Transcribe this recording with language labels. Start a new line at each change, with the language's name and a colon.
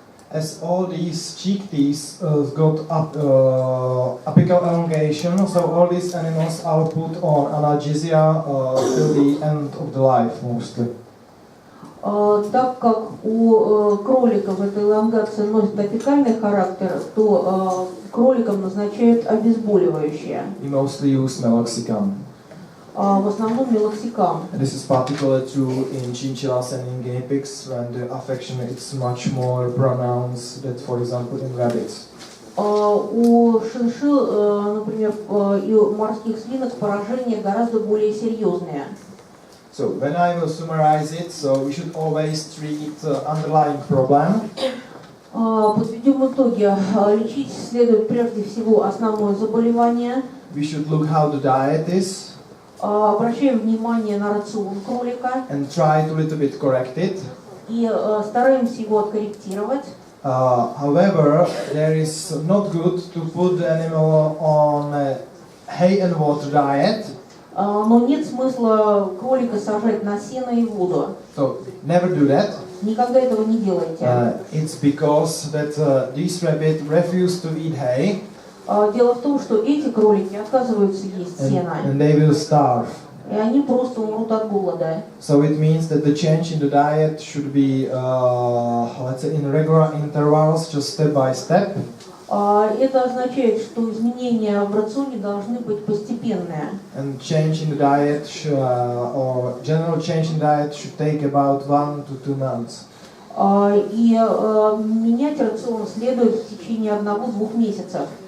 English: As all these cheek teeth got apical elongation, so all these animals are put on analgesia till the end of the life mostly.
Russian: Так как у кроликов эта элонгация носит апикальный характер, то кроликам назначают обезболивающее.
English: We mostly use meloxicam.
Russian: В основном мелоксикам.
English: This is particularly true in chinchillas and in guinea pigs, when the affection is much more pronounced than, for example, in rabbits.
Russian: У шиншилл, например, и у морских свинок поражения гораздо более серьезные.
English: So when I will summarize it, so we should always treat underlying problem.
Russian: Подведем итоги. Лечить следует прежде всего основное заболевание.
English: We should look how the diet is.
Russian: Обращаем внимание на рацион кролика.
English: And try to little bit correct it.
Russian: И стараемся его откорректировать.
English: However, there is not good to put the animal on a hay and water diet.
Russian: Но нет смысла кролика сажать на сено и воду.
English: So never do that.
Russian: Никогда этого не делайте.
English: It's because that these rabbits refuse to eat hay.
Russian: Дело в том, что эти кролики отказываются есть сено.
English: And they will starve.
Russian: И они просто умрут от голода.
English: So it means that the change in the diet should be, let's say, in regular intervals, just step by step.
Russian: Это означает, что изменения в рационе должны быть постепенные.
English: And change in the diet, or general change in diet, should take about 1 to 2 months.
Russian: И менять рацион следует в течение 1-2 месяцев.